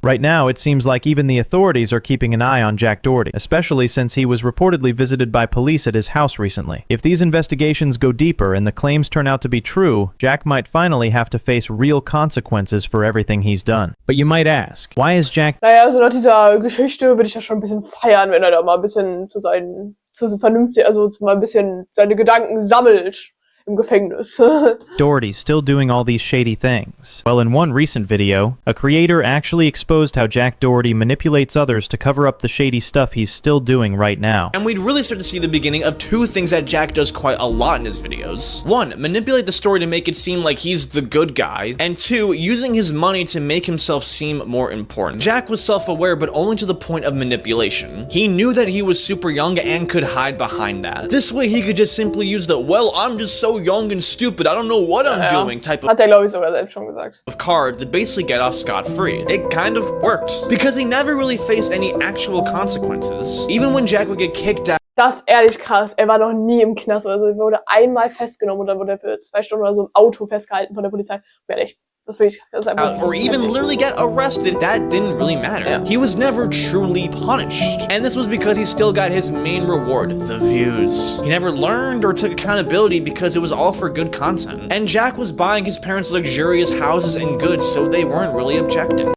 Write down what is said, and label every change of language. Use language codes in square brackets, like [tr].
[en] Right now, it seems like even the authorities are keeping an eye on Jack Doherty, especially since he was reportedly visited by police at his house recently. If these investigations go deeper and the claims turn out to be true, Jack might finally have to face real consequences for everything he's done. But you might ask, why is Jack... [de] Naja, also nach dieser Geschichte würde ich das schon ein bisschen feiern, wenn er da mal ein bisschen zu vernünftig, also mal ein bisschen seine Gedanken sammelt. im Gefängnis. [en] Doherty still doing all these shady things. Well, in one recent video, a creator actually exposed how Jack Doherty manipulates others to cover up the shady stuff he's still doing right now. And we'd really start to see the beginning of two things that Jack does quite a lot in his videos. One, manipulate the story to make it seem like he's the good guy. And two, using his money to make himself seem more important. Jack was self-aware, but only to the point of manipulation. He knew that he was super young and could hide behind that. This way he could just simply use the, well, I'm just so young and stupid, I don't know what I'm doing type of [de] Hat glaube ich, sogar selbst schon gesagt. [en] card that basically get off scot-free. It kind of worked. Because he never really faced any actual consequences. Even when Jack would get kicked out. [de] Das ist ehrlich krass. Er war noch nie im Knast. Also er wurde einmal festgenommen und dann wurde er für 2 Stunden oder so im Auto festgehalten von der Polizei. Ehrlich. Das ist einfach [en] Or even literally get arrested, that didn't really matter. Yeah. He was never truly punished. And this was because he still got his main reward, the views. He never learned or took accountability because it was all for good content. And Jack was buying his parents luxurious houses and goods, so they weren't really objecting.